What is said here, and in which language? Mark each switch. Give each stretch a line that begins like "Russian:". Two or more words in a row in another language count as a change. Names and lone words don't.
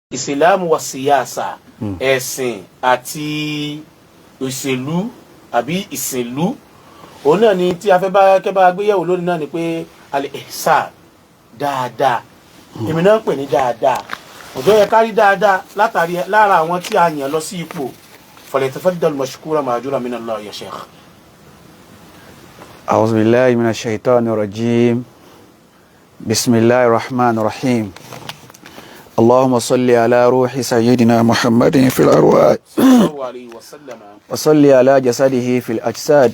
Yoruba: ìsìlámù
Arabic: وسياسة
Yoruba: ẹ̀sìn àti òṣèlú àbí ìsìnlú òun náà ni tí a fẹ́ bá kẹ́bà gbéyẹ̀wò lónìí náà ni pé al-ihsan dáadáa èmi náà ń pè ní dáadáa ọ̀dọ́ yẹ kárí dáadáa látàrí lára àwọn tí a yàn lọ sí ipò
Arabic: فليتفضل مشكورا مأجورا من الله يا شيخ. أعوذ بالله من الشيطان الرجيم بسم الله الرحمن الرحيم اللهم صل على روح سيدنا محمد في الأرواح وصل على جسده في الأجساد